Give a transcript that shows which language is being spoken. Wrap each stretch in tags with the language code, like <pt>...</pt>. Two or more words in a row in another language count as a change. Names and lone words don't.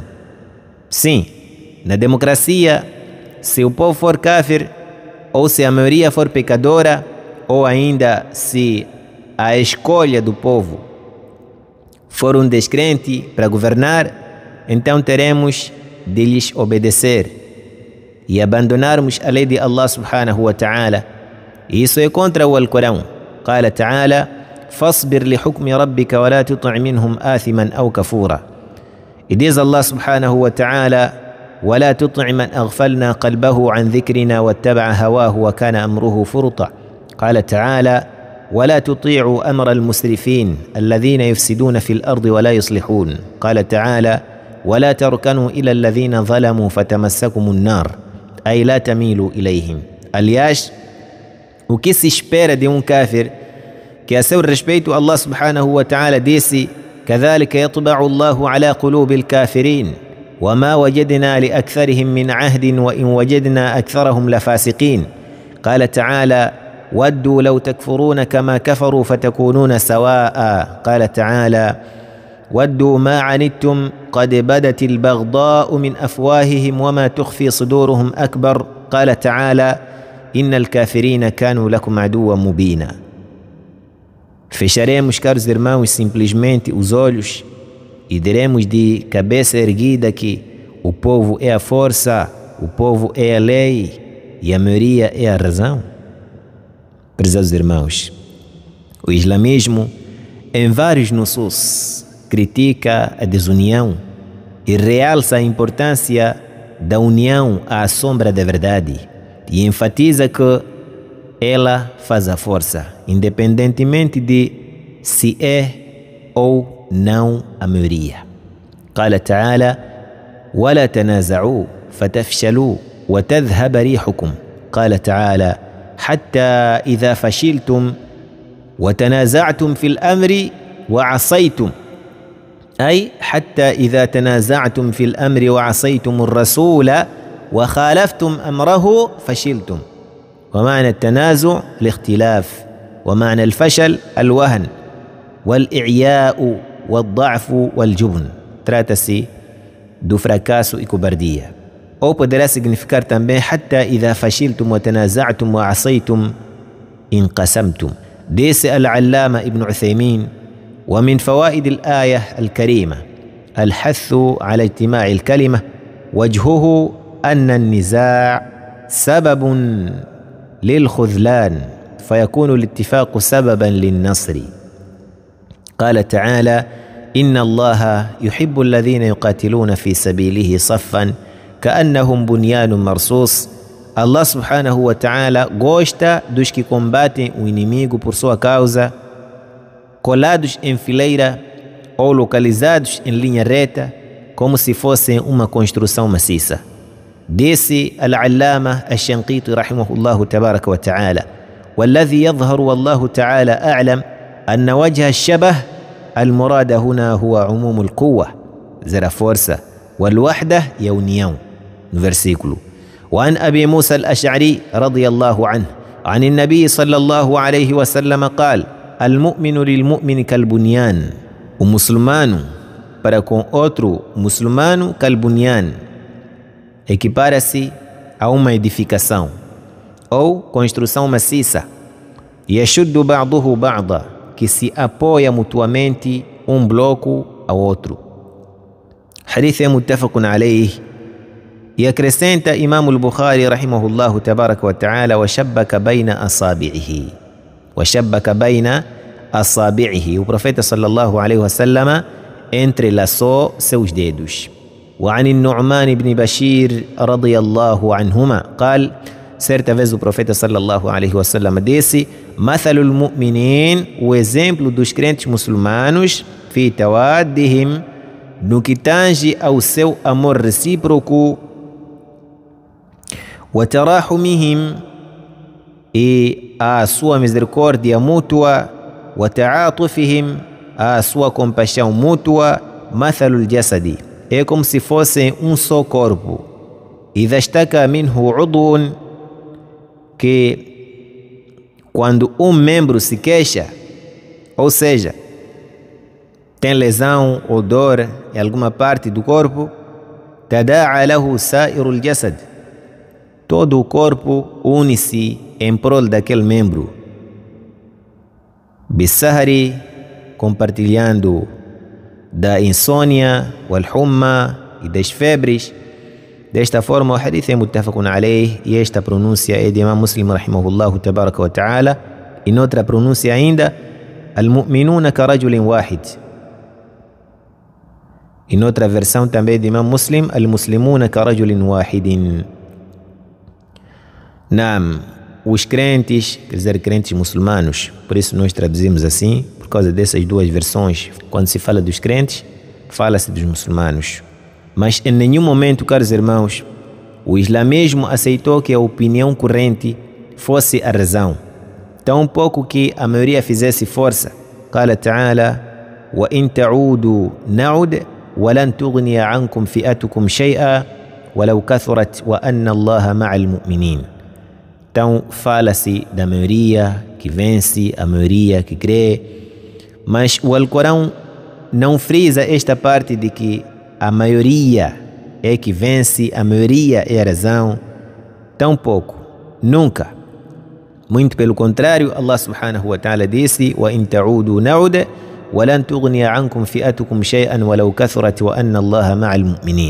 <pt>Sim, na democracia, se o povo for kafir, ou se a maioria for pecadora, ou ainda se a escolha do povo for descrente para governar, então teremos de lhes obedecer e abandonarmos a lei de</pt> <ar>الله سبحانه وتعالى.</ar> <pt>Isso é contra o Alcorão.</pt> <ar>قال تعالى: فاصبر لحكم ربك ولا تطع منهم آثما أو كفورا.</ar> <pt>E diz</pt> <ar>الله سبحانه وتعالى: ولا تطع من أغفلنا قلبه عن ذكرنا واتبع هواه وكان أمره فرطا. قال تعالى: ولا تطيعوا أمر المسرفين الذين يفسدون في الأرض ولا يصلحون. قال تعالى: ولا تركنوا إلى الذين ظلموا فتمسكم النار. أي لا تميلوا إليهم.</ar> <pt>Aliás, o que se espera de kafir, que a seu respeito</pt> <ar>الله سبحانه وتعالى disse: كذلك يطبع الله على قلوب الكافرين وما وجدنا لأكثرهم من عهد وإن وجدنا أكثرهم لفاسقين. قال تعالى: ودوا لو تكفرون كما كفروا فتكونون سواء. قال تعالى: ودوا ما عنتم قد بدت البغضاء من أفواههم وما تخفي صدورهم أكبر قال تعالى إن الكافرين كانوا لكم عدوا مبينا.</ar> <pt>Fecharemos, caros irmãos, simplesmente os olhos e diremos de cabeça erguida que o povo é a força, o povo é a lei e a maioria é a razão? Prezados irmãos, o islamismo em vários nusus critica a desunião e realça a importância da união à sombra da verdade e enfatiza que ela faz a força, independentemente de se é ou não a maioria.</pt> <ar>قال تعالى ولا تنازعوا فتفشلوا وتذهب ريحكم قال تعالى حتى إذا فشلتم وتنازعتم في الأمر وعصيتم أي حتى إذا تنازعتم في الأمر وعصيتم الرسول وخالفتم أمره فشلتم. ومعنى التنازع الاختلاف، ومعنى الفشل الوهن والإعياء والضعف والجبن.</ar> <pt>Trata-se do fracasso e cobardia. Ou poderá significar também</pt> <ar>حتى إذا فشلتم وتنازعتم وعصيتم انقسمتم. Disse العلامة ابن عثيمين ومن فوائد الآية الكريمة الحث على اجتماع الكلمة وجهه أن النزاع سبب للخذلان فيكون الاتفاق سببا للنصر. قال تعالى إن الله يحب الذين يقاتلون في سبيله صفا كأنهم بنيان مرصوص. الله سبحانه وتعالى</ar> <pt>gosta dos que combatem o inimigo por sua causa, colados em fileira ou localizados em linha reta, como se fossem uma construção maciça. Disse</pt> <ar>العلامة الشنقيطي رحمه الله تبارك وتعالى</ar> <pt>والذي يظهر والله تعالى أعلم أن وجه الشبه المراد هنا هو عموم القوة زر força والوحدة e a união no versículo.</pt> <ar>وعن أبي موسى الأشعري رضي الله عنه عن النبي صلى الله عليه وسلم قال المؤمن للمؤمن كالبنيان.</ar> <pt>O muçulmano para com outro muçulmano كالبنيان equipara-se a uma edificação ou construção maciça.</pt> <ar>يشد بعضه بعضا</ar> <pt>que se apoia mutuamente um bloco ao outro. Hadith é</pt> <ar>متفق عليه.</ar> <pt>E acrescenta</pt> <ar>الإمام البخاري رحمه الله تبارك وتعالى وشبك بين أصابعه. وشبك بين أصابعه.</ar> <pt>O profeta</pt> <ar>صلى الله عليه وسلم</ar> <pt>entrelaçou seus dedos.</pt> <ar>وعن النعمان بن بشير رضي الله عنهما قال</ar> <pt>certa vez o profeta</pt> <ar>صلى الله عليه وسلم</ar> <pt>disse</pt> <ar>مثل المؤمنين</ar> <pt>o exemplo dos crentes muçulmanos</pt> <ar>في توادهم</ar> <pt>no que tange ao seu amor recíproco وتراحمهم e a sua misericórdia mútua وتعاطفهم a sua compaixão mútua</pt> <ar>مثل الجسد</ar> <pt>é como se fossem um só corpo.</pt> <ar>إذا اشتكى منه عضو</ar> <pt>que quando um membro se queixa, ou seja, tem lesão ou dor em alguma parte do corpo,</pt> <ar>تداعى له سائر الجسد.</ar> <pt>Todo o corpo une-se em prol daquele membro. بالسهر compartilhando da insônia, wal-humma e das febres. Desta forma, o hadith é</pt> <ar>متفق عليه</ar> <pt>e esta pronúncia é de Imam Muslim</pt> <ar>رحمه الله تبارك وتعالى.</ar> <pt>E noutra pronúncia ainda,</pt> <ar>المؤمنون كرجل واحد.</ar> <pt>E noutra versão também de Imam Muslim,</pt> <ar>المسلمون كرجل واحد.</ar> <pt>Naam, os crentes, quer dizer crentes muçulmanos, por isso nós traduzimos assim, por causa dessas duas versões. Quando se fala dos crentes, fala-se dos muçulmanos. Mas em nenhum momento, caros irmãos, o islamismo aceitou que a opinião corrente fosse a razão. Tão pouco que a maioria fizesse força.</pt> <ar>قال تعالى وإن تعودوا نعد ولن تغني عنكم فئتكم شيئا ولو كثرت وأن الله مع المؤمنين.</ar> <pt>Então fala-se da maioria que vence, a maioria que crê. Mas o Alcorão não frisa esta parte de que a maioria é que vence, a maioria é a razão. Tampouco, nunca. Muito pelo contrário,</pt> <ar>الله سبحانه وتعالى disse: وَإِن تَعُودُوا نَعُدَ وَلَن تُغْنِيَ عَنْكُمْ فِئَتُكُمْ شَيْئًا وَلَوْ كَثُرَتْ وَأَنَّ اللَّهَ مَعَ الْمُؤْمِنِينَ.</ar>